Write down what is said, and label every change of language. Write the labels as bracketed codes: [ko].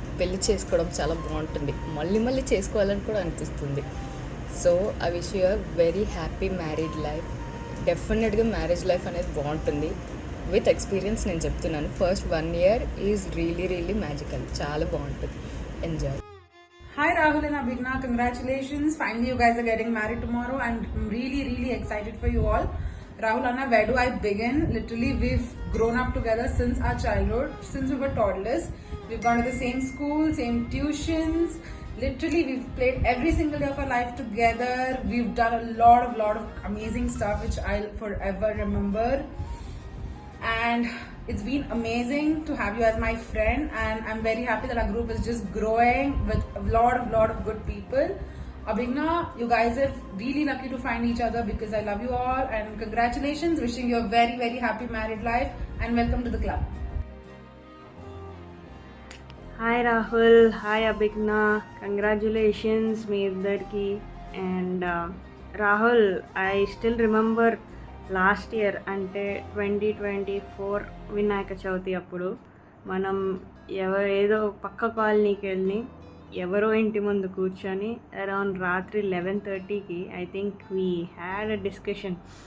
[te] పెళ్ళి చేసుకోవడం చాలా బాగుంటుంది, మళ్ళీ మళ్ళీ చేసుకోవాలని కూడా అనిపిస్తుంది. [en] So I wish you a very happy married life. [te] డెఫినెట్గా మ్యారేజ్ లైఫ్ అనేది బాగుంటుంది. [en] with experience [te] నేను చెప్తున్నాను. [en] first 1 year is really magical, [te] చాలా బాగుంటుంది. [en] Enjoy. Hi Rahul and Abhigna, congratulations. Finally you guys are getting married tomorrow and I'm really excited for you all. Rahul Anna, where do I begin? Literally we've grown up together since our childhood, since we were toddlers. We've gone to the same school, same tuitions. Literally we've played every single day of our life together. We've done a lot of amazing stuff which I'll forever remember. And it's been amazing to have you as my friend, and I'm very happy that our group is just growing with a lot of good people. Abhigna, you guys are really lucky to find each other because I love you all, and congratulations. Wishing you a very happy married life and welcome to the club. [te] Hi Rahul, hi అభిజ్ఞ, congratulations మీ ఇద్దరికి. And Rahul, [en] I still remember last year, [te] అంటే 2024 వినాయక చవితి అప్పుడు మనం ఏదో పక్క కాలనీకి వెళ్ళి ఎవరో ఇంటి ముందు కూర్చొని అరౌండ్ రాత్రి 11:30కి [en] I think we had a discussion.